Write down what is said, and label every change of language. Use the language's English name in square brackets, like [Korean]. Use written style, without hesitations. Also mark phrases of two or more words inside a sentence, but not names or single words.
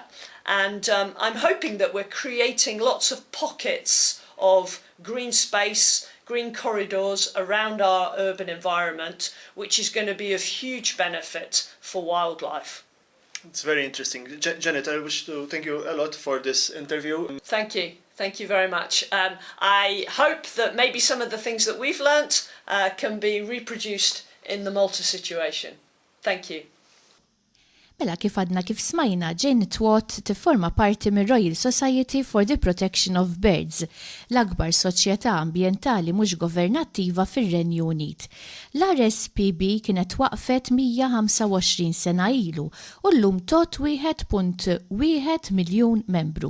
[English] And I'm hoping that we're creating lots of pockets of green space, green corridors around our urban environment, which is going to be of huge benefit for wildlife. It's very interesting. Janet, I wish to thank you a lot for this interview. Thank you. Thank you very much. I hope that maybe some of the things that we've learnt can be reproduced in the Malta situation. Thank you. [Maltese] Mela kif għadna kif smajna, Jane Twott tifforma parti mir Royal Society for the Protection of Birds, l-akbar soċjetà ambjentali mhux governattiva fir-Renju Unit. L-RSPB kienet waqfet 125 sena ilu u llum tot 1.1 miljun membru.